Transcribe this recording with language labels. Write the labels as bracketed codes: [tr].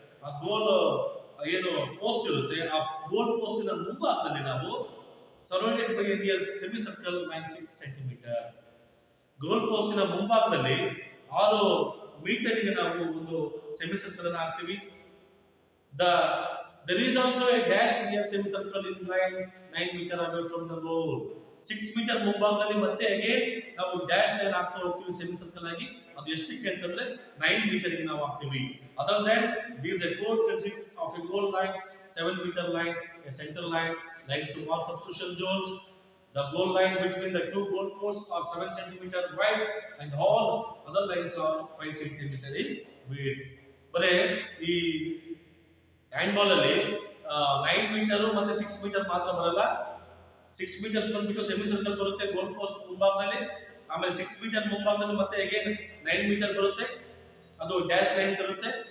[kn] ಆ ಗೋಲ್ ಏನು ಪೋಸ್ಟ್ ಇರುತ್ತೆ, ಆ ಗೋಲ್ ಪೋಸ್ಟ್ ನ ಮುಂಭಾಗದಲ್ಲಿ ನಾವು [en] Surrounded by a semi circle line 6 centimeter. [kn] Goal post ನ ಮುಂಭಾಗದಲ್ಲಿ 6 ಮೀಟರ್ಗೆ ನಾವು ಒಂದು ಸೆಮಿ ಸರ್ಕಲ್ ಅನ್ನು ಹಾಕ್ತೀವಿ. [en] The there is also a dash near semicircle in line 9 meter away from the goal. [kn] 6 metre ಮುಂಭಾಗದಲ್ಲಿ ಮತ್ತೆ ಅಗೇನ್ ನಾವು ಡ್ಯಾಶ್ ಲೈನ್ ಹಾಕ್ತಾ ಹೋಗ್ತೀವಿ ಸೆಮಿ ಸರ್ಕಲ್ ಆಗಿ. ಅದು ಎಷ್ಟಕ್ಕೆ ಅಂತಂದ್ರೆ 9 ಮೀಟರ್ ಗೆ ನಾವು ಹಾಕ್ತೀವಿ. [en] Other than this a code consists of a goal line, 7 meter line, a center line, lines to mark substitution zones. The goal line between the two goal posts are 7 centimeter wide and all other lines are 5 centimeter in width. [kn] ಬರೇ ಈ hand ball ಅಲ್ಲಿ 9 metre ಮತ್ತೆ 6 metre ಮಾತ್ರ ಬರಲ್ಲ. 6 metres ಬಂದ್ಬಿಟ್ಟು semi circle ಬರುತ್ತೆ ಗೋಲ್ post ಮುಂಭಾಗದಲ್ಲಿ. ಆಮೇಲೆ 6 ಮೀಟರ್ ಮುಂಭಾಗದಲ್ಲಿ ಮತ್ತೆ ಅಗೇನ್ 9 ಮೀಟರ್ ಬರುತ್ತೆ, ಅದು ಡ್ಯಾಶ್ ಲೈನ್ಸ್ ಇರುತ್ತೆ.